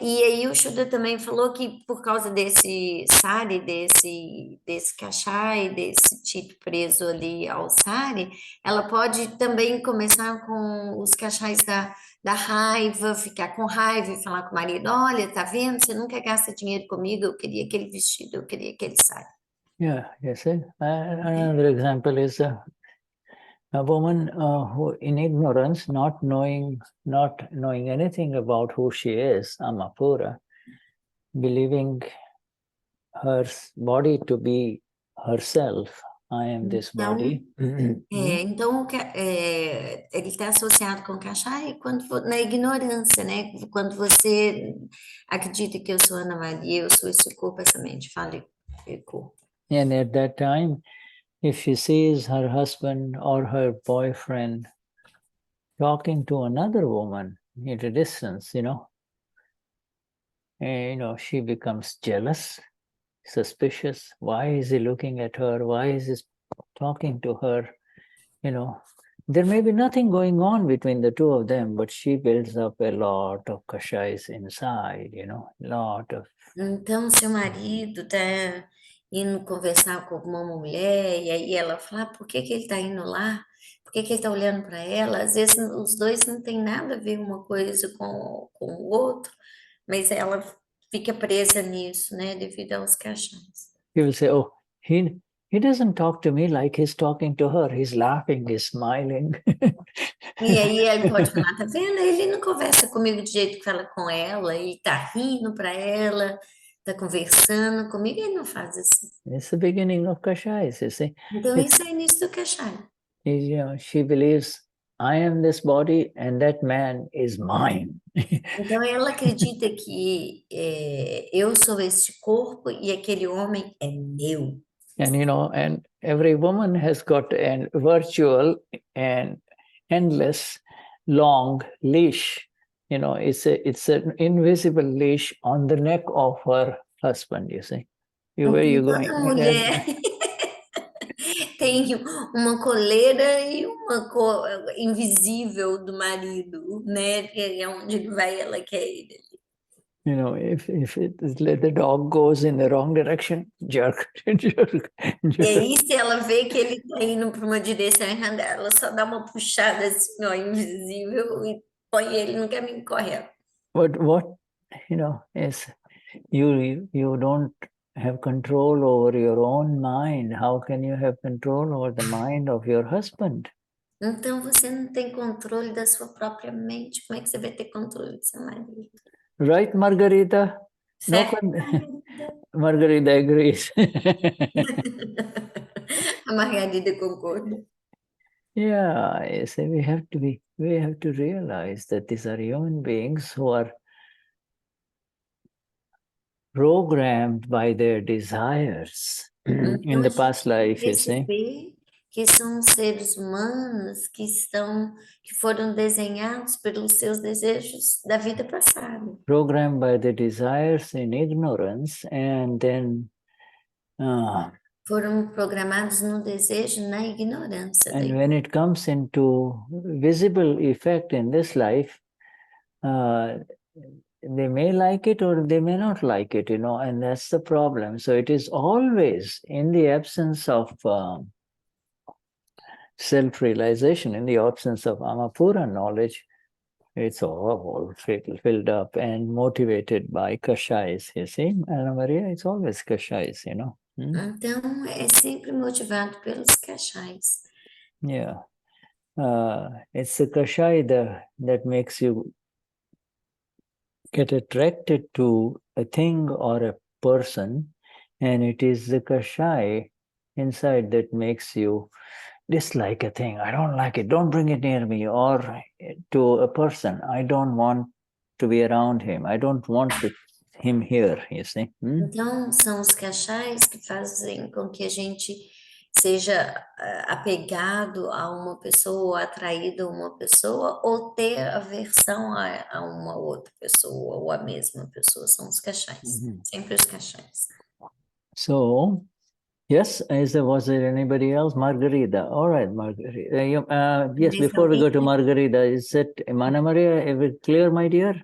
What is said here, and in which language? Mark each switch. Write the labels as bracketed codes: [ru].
[pt] E aí o Shuddha também falou que por causa desse sari, desse kashai, desse tipo preso ali ao sari, ela pode também começar com os kashais da raiva, ficar com raiva e falar com o marido, olha, tá vendo? Você nunca gasta dinheiro comigo, eu queria aquele vestido, eu queria aquele sari. [en] Yeah, yes. Another example is a woman who, in ignorance, not knowing anything about who she is, Amapura, believing her body to be herself. I am this body. [pt] Então, ele está associado com Kashai na ignorância, né? Quando você acredita que eu sou Ana Maria, eu sou esse corpo, essa mente, fala corpo. [en] And at that time, if she sees her husband or her boyfriend talking to another woman at a distance, she becomes jealous, suspicious. Why is he looking at her? Why is he talking to her? There may be nothing going on between the two of them, but she builds up a lot of kashais inside, lot of. [pt] Então, seu marido está indo conversar com uma mulher, e aí ela fala, por que ele está indo lá? Por que ele está olhando para ela? Às vezes os dois não tem nada a ver uma coisa com o outro, mas ela fica presa nisso, né, devido aos cachais. [en] He will say, oh, he he doesn't talk to me like he's talking to her. He's laughing, he's smiling. [pt] E aí ele pode falar, tá vendo? Ele não conversa comigo do jeito que fala com ela, ele tá rindo para ela, tá conversando comigo, ele não faz assim. [en] It's the beginning of Kashayas, you see. [pt] Então isso é início do Kshayak. [en] She believes, I am this body and that man is mine. [pt] Então ela acredita que eu sou este corpo e aquele homem é meu. [en] And and every woman has got a virtual and endless long leash. It's an invisible leash on the neck of her husband, you see. Where you going? [pt] Toda mulher tem uma coleira e uma invisível do marido, né? Que é onde ele vai, ela quer ir. [en] If the dog goes in the wrong direction, jerk, jerk, [pt] E [en] jerk. [pt] aí, se ela vê que ele está indo para uma direção errada, ela só dá uma puxada assim, ó, invisível, e põe ele no caminho correto. [en] But what, is you don't have control over your own mind. How can you have control over the mind of your husband? [pt] Então, você não tem controle da sua própria mente. Como é que você vai ter controle do seu marido? [en] Right, Margarita? No, [pt] Certo? [en] Margarita agrees. [pt] A Margarida concorda. [en] Yeah, you see, we have to realize that these are human beings who are programmed by their desires in the past life, you see. [pt] Perceber que são seres humanos que foram desenhados pelos seus desejos da vida passada. [en] Programmed by the desires in ignorance, and then [pt] Foram programados no desejo, na ignorância. [en] and when it comes into visible effect in this life, they may like it or they may not like it, and that's the problem. So it is always in the absence of self-realization, in the absence of Amapura knowledge, it's all filled up and motivated by Kashayas, you see. Ana Maria, it's always Kashayas, [pt] Então, é sempre motivado pelos Kshayas. [en] Yeah. It's the Kashaya that makes you get attracted to a thing or a person, and it is the Kashaya inside that makes you dislike a thing. I don't like it. Don't bring it near me. Or to a person, I don't want to be around him. I don't want him here, you see. [pt] Então, são os Kshayas que fazem com que a gente seja apegado a uma pessoa, atraído a uma pessoa, ou ter aversão a uma outra pessoa, ou a mesma pessoa. São os Kshayas. Sempre os Kshayas. [en] So, yes, was there anybody else? Margarita. All right, Margarita. Yes, before we go to Margarita, is it Ana Maria clear, my dear?